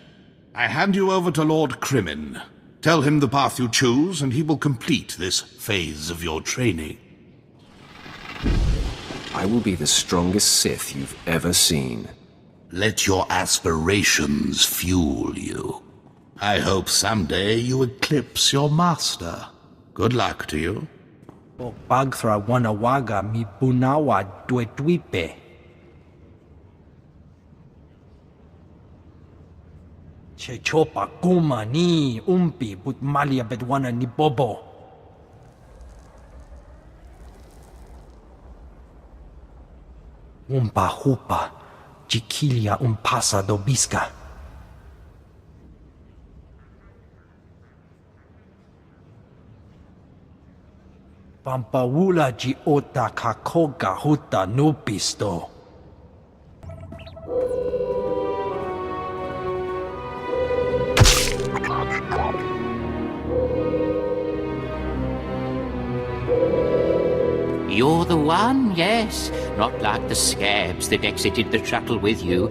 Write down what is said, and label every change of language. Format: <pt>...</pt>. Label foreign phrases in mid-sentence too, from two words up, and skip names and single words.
<en>I hand you over to Lord Crimin. Tell him the path you choose, and he will complete this phase of your training. I will be the strongest Sith you've ever seen. Let your aspirations fuel you. I hope someday you eclipse your master. Good luck to you. O Bagthra wanawaga mi bunawa duetwipe. Chechopa kuma ni umpi but malia bedwana ni bobo. Umpa hupa, chiquilia umpasa dobisca. Pampaula ji ota kakoga huta nupisto. You're the one, yes. Not like the scabs that exited the shuttle with you.</en>